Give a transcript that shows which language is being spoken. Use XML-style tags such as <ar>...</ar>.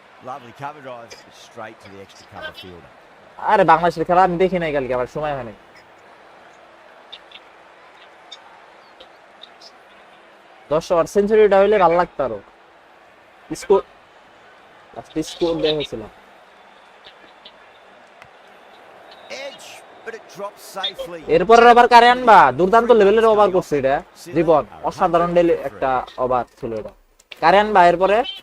<en>Lovely cover drive straight to the extra cover fielder.</en> <bn>আরে বাংলাদেশের খেলা আমি দেখি নাই কালকে, আবার সময় হয়নি। 10 ওভার সেঞ্চুরিটা হইলে ভালো লাগতো আরো। স্কোর স্কোর দেখেছিল।</bn> <en>Edge, but it drops safely.</en> <bn>এরপর আবার কারে আনবা, দুর্দান্ত লেভেলের ওভার করছে এটা জীবন, অসাধারণ একটা ওভার ছিল এটা। কারে আনবা এরপরে?</bn>